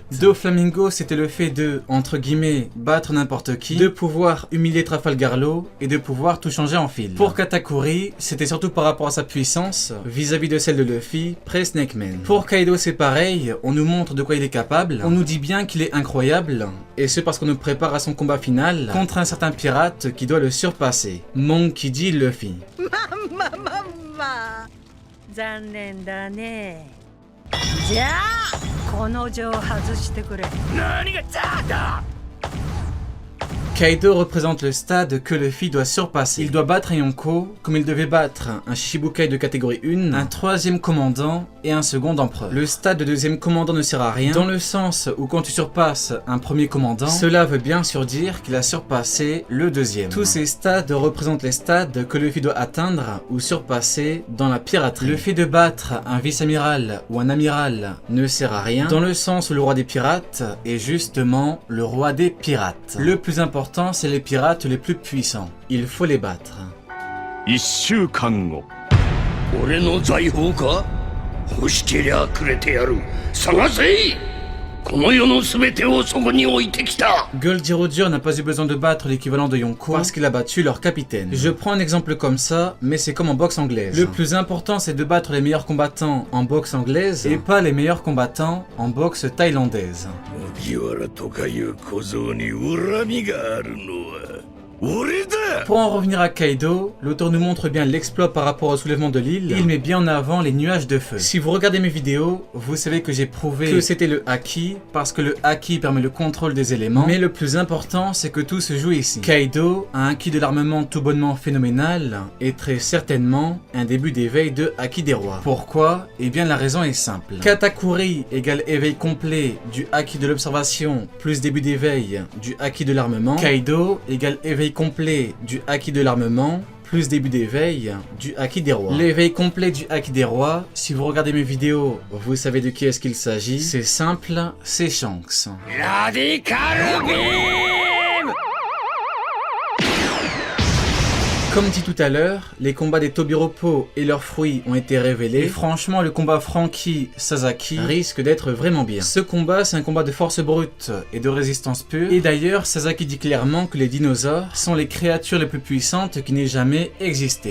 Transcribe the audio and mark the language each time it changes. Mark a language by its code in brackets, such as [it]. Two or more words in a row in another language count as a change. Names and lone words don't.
[fr] Doflamingo, c'était le fait de, entre guillemets, battre n'importe qui, de pouvoir humilier Trafalgar Law et de pouvoir tout changer en fil. Pour Katakuri, c'était surtout par rapport à sa puissance vis-à-vis de celle de Luffy, pré-Snake Man. Pour Kaido, c'est pareil, on nous montre de quoi il est capable, on nous dit bien qu'il est incroyable, et ce parce qu'on nous prépare à son combat final contre un certain pirate qui doit le surpasser. Monkey D. Luffy. [ja] 残念だね。じゃあこの錠を外してくれ。何がじゃあだ。 [fr] Kaido représente le stade que Luffy doit surpasser. Il doit battre un Yonko comme il devait battre un Shichibukai de catégorie 1, un troisième commandant et un second empereur. Le stade de deuxième commandant ne sert à rien, dans le sens où quand tu surpasses un premier commandant, cela veut bien sûr dire qu'il a surpassé le deuxième. Tous ces stades représentent les stades que Luffy doit atteindre ou surpasser dans la piraterie. Le fait de battre un vice-amiral ou un amiral ne sert à rien, dans le sens où le roi des pirates est justement le roi des pirates. Le plus important, c'est les pirates les plus puissants. Il faut les battre. [ja] 1 週間後俺の財宝か欲しけりゃくれてやる探せこの世の全てをそこに置いてきた [fr] Goldie Roger n'a pas eu besoin de battre l'équivalent de Yonko parce qu'il a battu leur capitaine. Je prends un exemple comme ça, mais c'est comme en boxe anglaise. Le plus important, c'est de battre les meilleurs combattants en boxe anglaise et pas les meilleurs combattants en boxe thaïlandaise. [ja] 麦わらとかいう小僧に恨みがあるのは俺だ [fr] Pour en revenir à Kaido, l'auteur nous montre bien l'exploit par rapport au soulèvement de l'île. Il met bien en avant les nuages de feu. Si vous regardez mes vidéos, vous savez que j'ai prouvé que c'était le Haki, parce que le Haki permet le contrôle des éléments. Mais le plus important, c'est que tout se joue ici. Kaido a un Ki de l'armement tout bonnement phénoménal, et très certainement un début d'éveil de Haki des rois. Pourquoi? Eh bien la raison est simple. Katakuri égale éveil complet du Haki de l'observation plus début d'éveil du Haki de l'armement. Kaido égale éveil complet du Haki de l'armement plus début d'éveil du Haki des rois. L'éveil complet du Haki des rois, si vous regardez mes vidéos, vous savez de qui est-ce qu'il s'agit. C'est simple, c'est Shanks. [ja] ラディカルビーム [fr] Comme dit tout à l'heure, les combats des Tobiropo et leurs fruits ont été révélés. Et franchement, le combat Franky-Sasaki risque d'être vraiment bien. Ce combat, c'est un combat de force brute et de résistance pure. Et d'ailleurs, Sasaki dit clairement que les dinosaures sont les créatures les plus puissantes qui n'aient jamais existé.